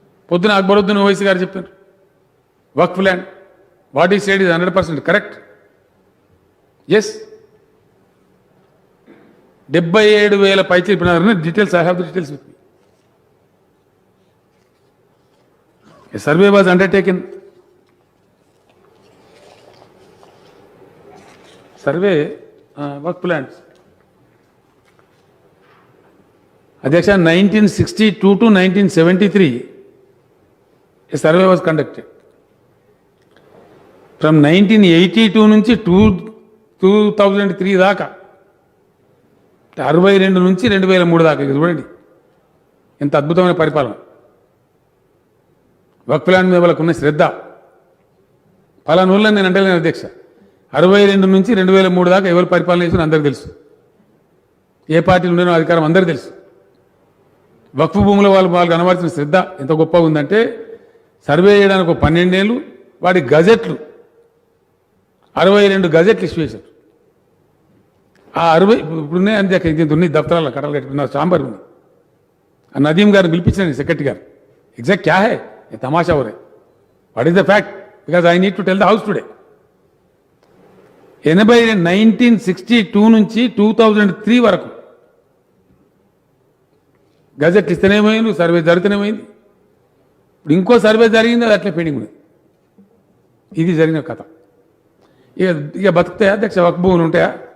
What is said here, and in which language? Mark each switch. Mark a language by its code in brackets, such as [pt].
[te] పొద్దున అక్బరుద్దీన్ ఓవైసీ గారు చెప్పారు, వక్ఫ్ land [en] What is said is 100% correct. Yes, 77,000 [te] పైచి ఇప్పుడు [en] Details, I have the details with me. A survey was undertaken. Survey work plans. Adhyaksha, 1962 to 1973, a survey was conducted. [te] From 1982 నుంచి 2003 దాకా, 62 నుంచి 2003 దాకా, ఇది చూడండి ఎంత అద్భుతమైన పరిపాలన. వక్ఫ్ ల్యాండ్ మీద వాళ్ళకు ఉన్న శ్రద్ధ పలానూళ్ళని నేను అంటలేను అధ్యక్ష. 62 నుంచి 2003 దాకా ఎవరు పరిపాలన చేసిన అందరికీ తెలుసు, ఏ పార్టీలు ఉండేనో అధికారం అందరికీ తెలుసు. వక్ఫ్ భూముల వాళ్ళు కనబడుతున్న శ్రద్ధ ఎంత గొప్పగా ఉందంటే, సర్వే చేయడానికి 12 ఏళ్ళు, వాడి గజెట్లు 62 గజెట్లు ఇష్యూ చేశారు. ఆ 60 ఇప్పుడున్నాయి అంతే, ఇంత ఉన్నాయి దఫ్తరాల కట్టలు కట్టుకున్న చాంబర్ ఉంది. ఆ నదీం గారిని పిలిపించాను సెక్రటరీ గారు, [hi] ఎగ్జాక్ట్ క్యా హై ये तमाशा हो रहा है, [en] What is the fact, because I need to tell the house today. [te] 1962 నుంచి 2003 వరకు గజెట్ ఇస్తేనేమైంది, సర్వే జరుగుతూనేమైంది. ఇప్పుడు ఇంకో సర్వే జరిగింది, అది అట్లే పెండింగ్ ఉంది. ఇది జరిగిన కథ. ఇక బతుకుతాయా అధ్యక్ష? వక్ఫ్ భూములు ఉంటాయా?